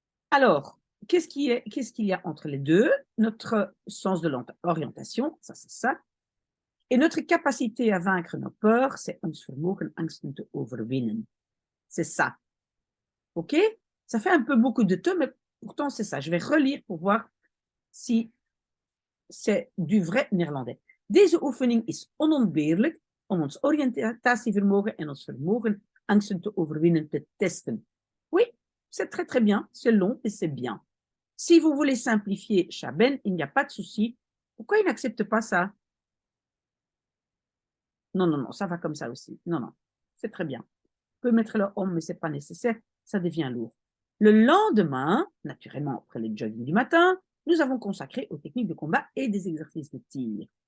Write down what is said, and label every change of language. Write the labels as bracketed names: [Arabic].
[French] Alors, qu'est-ce qu'il y a entre les deux? Notre sens de l'orientation, ça c'est ça. Et notre capacité à vaincre nos peurs, c'est [Dutch] ons vermogen angsten te overwinnen. [French] C'est ça. OK? Ça fait un peu beaucoup de te, mais pourtant c'est ça. Je vais relire pour voir si c'est du vrai néerlandais. [Dutch] Deze oefening is onontbeerlijk om ons oriëntatievermogen en ons vermogen angsten te overwinnen te testen. [French] Oui, c'est très très bien. C'est long et c'est bien. Si vous voulez simplifier Chaben, il n'y a pas de souci. Pourquoi il n'accepte pas ça? Non, non, non, ça va comme ça aussi. Non, non, c'est très bien. On peut mettre le homme, mais ce n'est pas nécessaire, ça devient lourd. Le lendemain, naturellement après le jogging du matin, nous avons consacré aux techniques de combat et des exercices de tir.